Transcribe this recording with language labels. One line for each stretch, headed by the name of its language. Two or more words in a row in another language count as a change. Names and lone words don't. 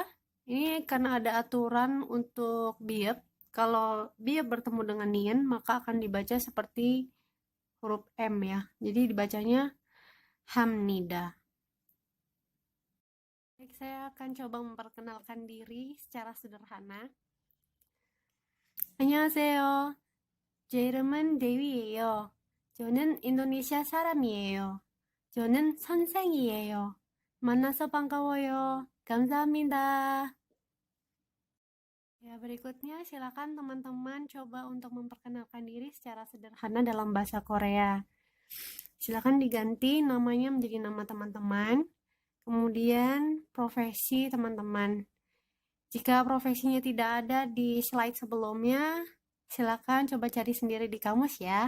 Indonesian: Ini karena ada aturan untuk biep. Kalau biep bertemu dengan nien, maka akan dibaca seperti huruf M ya. Jadi dibacanya hamnida. Baik, saya akan coba memperkenalkan diri secara sederhana.
Korean: 안녕하세요. 제 이름은 데위예요. 저는 인도네시아 사람이에요. 저는 선생이에요. 만나서 반가워요. 감사합니다.
Indonesian: Ya, berikutnya silakan teman-teman coba untuk memperkenalkan diri secara sederhana dalam bahasa Korea. Silakan diganti namanya menjadi nama teman-teman. Kemudian profesi teman-teman. Jika profesinya tidak ada di slide sebelumnya, silakan coba cari sendiri di kamus ya.